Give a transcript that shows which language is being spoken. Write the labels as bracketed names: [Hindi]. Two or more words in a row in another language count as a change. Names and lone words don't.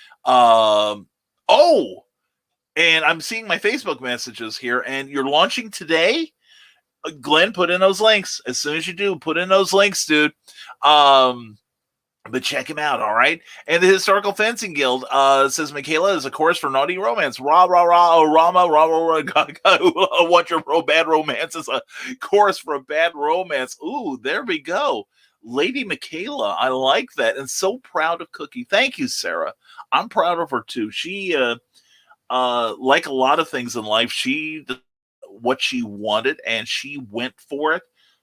[English] And I'm seeing my Facebook messages here, and you're launching today. Glenn, put in those links. As soon as you do, put in those links, dude. But check him out, all right? And the Historical Fencing Guild says Michaela is a course for naughty romance. Rah, rah, rah, Rama, rah, rah, rah, what your bad romance is a course for a bad romance. Ooh, there we go. Lady Michaela, I like that. And so proud of Cookie. Thank you, Sarah. I'm proud of her, too. She, like a lot of things in life, she did what she wanted, and she went for it.